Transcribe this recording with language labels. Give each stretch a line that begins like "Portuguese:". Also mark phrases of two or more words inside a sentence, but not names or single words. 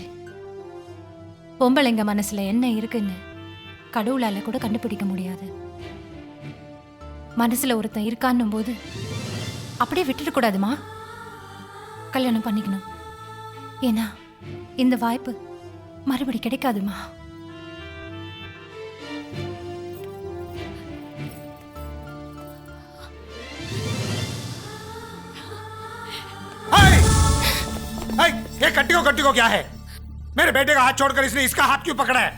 Tamil: பொம்பளைங்க மனசுல என்ன இருக்குன்னு கடவுளால கூட கண்டுபிடிக்க முடியாது. மனசுல ஒருத்தன் இருக்கான்னும் போது அப்படியே விட்டுட கூடாதுமா. கல்யாணம் பண்ணிக்கணும். ஏன்னா இந்த வாய்ப்பு மறுபடி கிடைக்காதுமா.
Hindi: ये कट्टी को क्या है? मेरे बेटे का हाथ छोड़कर इसने इसका हाथ क्यों पकड़ा है?